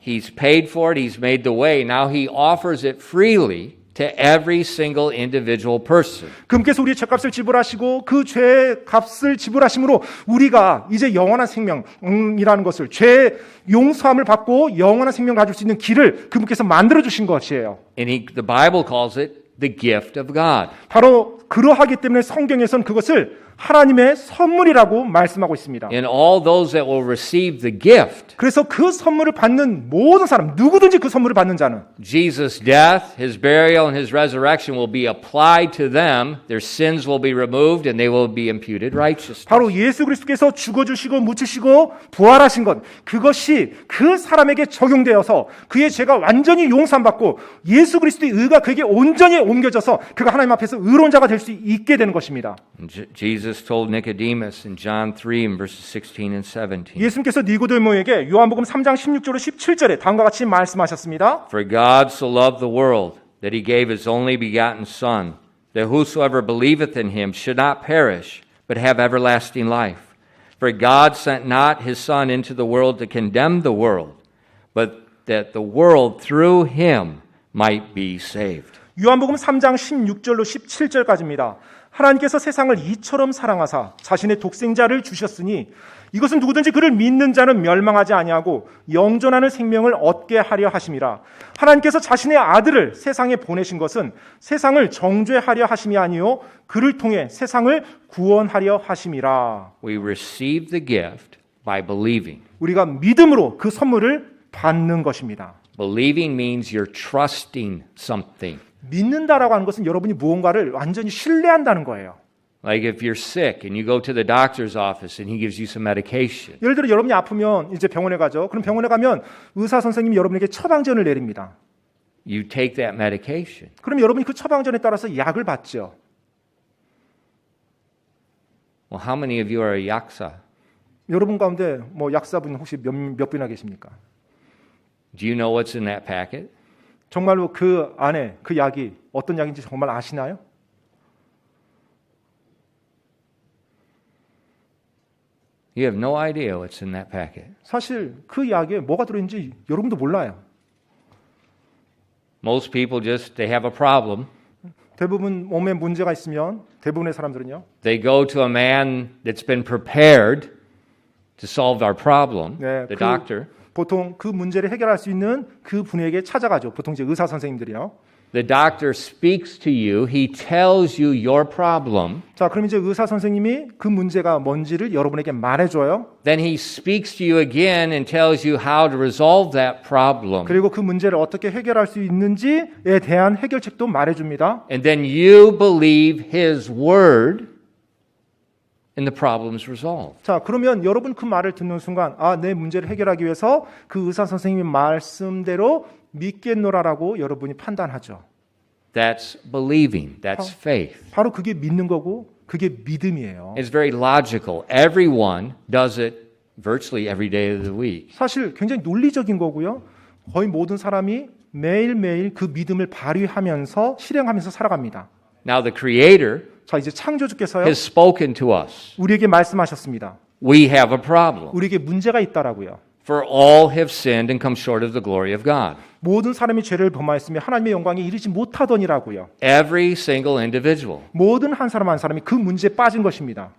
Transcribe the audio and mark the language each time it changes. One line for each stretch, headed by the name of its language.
English: He's paid for it, he's made the way. Now he offers it freely to every single individual person.
Korean: 그분께서 우리의 죄값을 지불하시고 그 죄값을 지불하심으로 우리가 이제 영원한 생명이라는 것을 죄 용서함을 받고 영원한 생명을 가질 수 있는 길을 그분께서 만들어 주신 것이에요.
English: And the Bible calls it the gift of God.
Korean: 바로 그러하기 때문에 성경에서는 그것을 하나님의 선물이라고 말씀하고 있습니다.
English: And all those that will receive the gift,
Korean: 그래서 그 선물을 받는 모든 사람, 누구든지 그 선물을 받는 자는
English: Jesus' death, his burial, and his resurrection will be applied to them. Their sins will be removed and they will be imputed righteousness.
Korean: 바로 예수 그리스도께서 죽어주시고 묻히시고 부활하신 것, 그것이 그 사람에게 적용되어서 그의 죄가 완전히 용서받고 예수 그리스도의 의가 그에게 온전히 옮겨져서 그가 하나님 앞에서 의로운 자가 될 수 있게 되는 것입니다.
English: Jesus told Nicodemus in John 3 in verses 16 and 17.
Korean: 예수님께서 니고데모에게 요한복음 3장 16절로 17절에 다음과 같이 말씀하셨습니다.
English: For God so loved the world that he gave his only begotten Son, that whosoever believeth in him should not perish, but have everlasting life. For God sent not his Son into the world to condemn the world, but that the world through him might be saved.
Korean: 요한복음 3장 16절로 17절까지입니다. 하나님께서 세상을 이처럼 사랑하사 자신의 독생자를 주셨으니 이것은 누구든지 그를 믿는 자는 멸망하지 아니하고 영존하는 생명을 얻게 하려 하심이라. 하나님께서 자신의 아들을 세상에 보내신 것은 세상을 정죄하려 하심이 아니요 그를 통해 세상을 구원하려 하심이라.
English: We receive the gift by believing.
Korean: 우리가 믿음으로 그 선물을 받는 것입니다.
English: Believing means you're trusting something.
Korean: 믿는다라고 하는 것은 여러분이 무언가를 완전히 신뢰한다는 거예요.
English: Like if you're sick and you go to the doctor's office and he gives you some medication.
Korean: 예를 들어 여러분이 아프면 이제 병원에 가죠. 그럼 병원에 가면 의사 선생님이 여러분에게 처방전을 내립니다.
English: You take that medication.
Korean: 그럼 여러분이 그 처방전에 따라서 약을 받죠.
English: Well, how many of you are a yaksa?
Korean: 여러분 가운데 뭐 약사분 혹시 몇 분이나 계십니까?
English: Do you know what's in that packet?
Korean: 정말로 그 안에 그 약이 어떤 약인지 정말 아시나요?
English: You have no idea what's in that packet.
Korean: 사실 그 약에 뭐가 들어있는지 여러분도 몰라요.
English: Most people just, they have a problem.
Korean: 대부분 몸에 문제가 있으면 대부분의 사람들은요.
English: They go to a man that's been prepared to solve our problem,
Korean: 네,
English: the doctor.
Korean: 보통 그 문제를 해결할 수 있는 그 분에게 찾아가죠. 보통 이제 의사 선생님들이요.
English: The doctor speaks to you. He tells you your problem.
Korean: 자, 그럼 이제 의사 선생님이 그 문제가 뭔지를 여러분에게 말해줘요.
English: Then he speaks to you again and tells you how to resolve that problem.
Korean: 그리고 그 문제를 어떻게 해결할 수 있는지에 대한 해결책도 말해줍니다.
English: And then you believe his word and the problem's resolved.
Korean: 자, 그러면 여러분 그 말을 듣는 순간 아, 내 문제를 해결하기 위해서 그 의사 선생님의 말씀대로 믿겠노라라고 여러분이 판단하죠.
English: That's believing. That's faith.
Korean: 바로 그게 믿는 거고 그게 믿음이에요.
English: It's very logical. Everyone does it virtually every day of the week.
Korean: 사실 굉장히 논리적인 거고요. 거의 모든 사람이 매일매일 그 믿음을 발휘하면서 실행하면서 살아갑니다.
English: Now the Creator
Korean: 자, 이제 창조주께서요.
English: has spoken to us.
Korean: 우리에게 말씀하셨습니다.
English: We have a problem.
Korean: 우리에게 문제가 있다라고요.
English: For all have sinned and come short of the glory of God.
Korean: 모든 사람이 죄를 범하였으며 하나님의 영광에 이르지 못하더니라고요.
English: Every single individual.
Korean: 모든 한 사람 한 사람이 그 문제에 빠진 것입니다.